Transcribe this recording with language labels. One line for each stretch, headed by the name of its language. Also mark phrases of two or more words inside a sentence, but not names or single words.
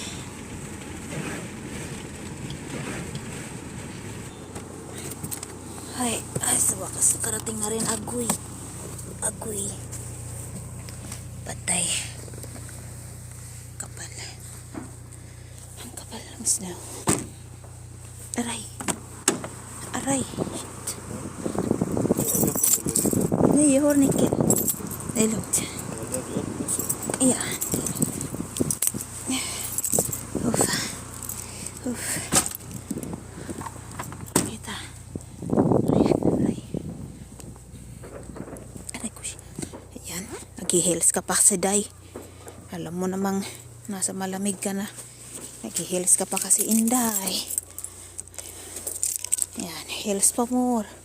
Filipino: Ay, sa wakas nakarating na rin agoy. Patay. Kapal. Ang kapal ng snow. Aray. Shit.
Swedish: Nej, jag har nyckel. Det är lugnt. Ja. Uff.
Filipino: Kita. Aray ko siya. Ayan. Nag-heels ka pa kasi, Day. Alam mo namang nasa malamig ka na. Nag-heels ka pa kasi, Inday. Ayan. Heels pa more.